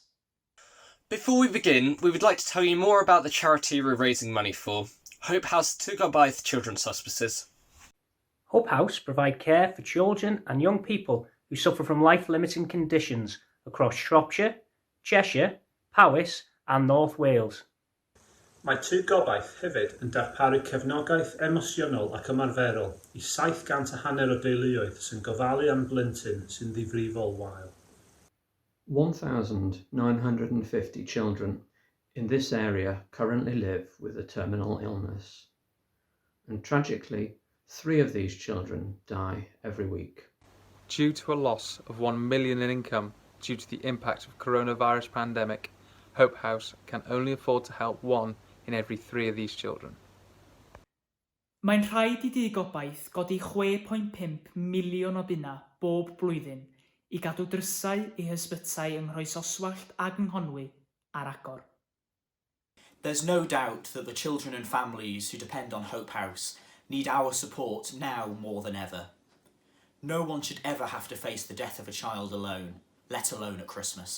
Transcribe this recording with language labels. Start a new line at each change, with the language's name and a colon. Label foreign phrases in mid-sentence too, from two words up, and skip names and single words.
English: Before we begin, we would like to tell you more about the charity we're raising money for, Tŷ Gobaith Children's Hospices. Hope House provide care for children and young people who suffer from life-limiting conditions across Shropshire, Cheshire, Powys and North Wales.
Welsh: Mae Tŷ Gobaith hefyd yn darparu cefnogaeth emosiynol ac ymarferol I 750 o deuluoedd sy'n gofalu am blentyn sy'n ddifrifol wael.
English: 1,950 children in this area currently live with a terminal illness. And tragically, 3 of these children die every week. Due to a loss of 1 million in income due to the impact of coronavirus pandemic, Hope House can only afford to help 1 in every 3 of these children.
Welsh: Mae'n rhaid I Tŷ Gobaith godi 6.5 miliwn o bunna bob blwyddyn I gadw drysau I hysbytau yng Nghroesoswallt ag yng Nghonwy ar agor.
English: There's no doubt that the children and families who depend on Hope House need our support now more than ever. No one should ever have to face the death of a child alone, let alone at Christmas.